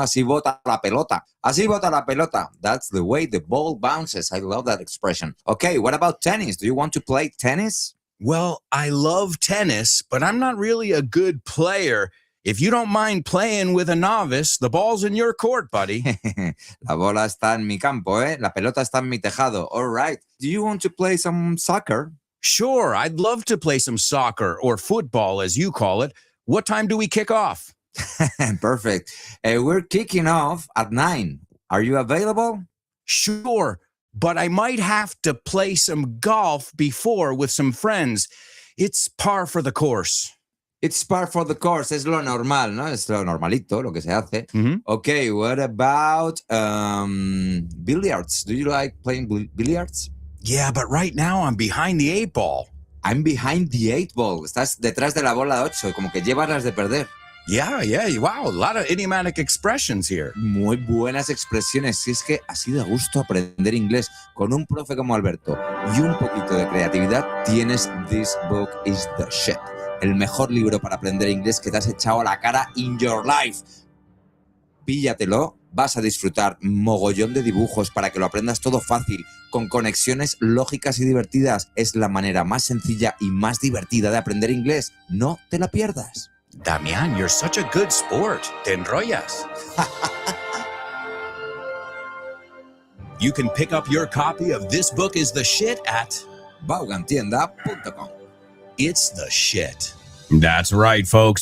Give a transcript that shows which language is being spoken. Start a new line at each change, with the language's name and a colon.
Spanish: Así bota la pelota.
English: Así bota la pelota. That's the way the ball bounces. I love that expression. Okay, what about tennis? Do you want to play tennis? Well, I love tennis, but I'm not really a good player. If you don't mind playing with a novice, the ball's in your court, buddy.
Spanish: La bola está en mi campo, ¿eh? La pelota está en mi tejado.
English: All right. Do you want to play some soccer? Sure, I'd love to play some soccer or football, as you call it. What time do we kick off? Perfect. We're kicking off at 9. Are you available? Sure, but I might have to play some golf before with some friends. It's par for the course. It's par for the course.
Spanish: Es lo normal, ¿no? Es lo normalito, lo que se hace. Mm-hmm.
English: Okay, what about billiards? Do you like playing billiards? Yeah, but right now I'm behind the 8 ball. I'm behind the 8 ball.
Spanish: Estás detrás de la bola 8, como que llevas las de perder.
English: Yeah, wow, a lot of idiomatic expressions here.
Spanish: Muy buenas expresiones. Si es que así de gusto aprender inglés con un profe como Alberto y un poquito de creatividad, tienes This Book is the Shit. El mejor libro para aprender inglés que te has echado a la cara
English: in your life.
Spanish: Píllatelo vas a disfrutar mogollón de dibujos para que lo aprendas todo fácil, con conexiones lógicas y divertidas. Es la manera más sencilla y más divertida de aprender inglés. No te la pierdas.
English: Damián, you're such a good sport.
Spanish: Te enrollas.
English: You can pick up your copy of This Book is the Shit at Vaughantienda.com. It's the Shit. That's right, folks.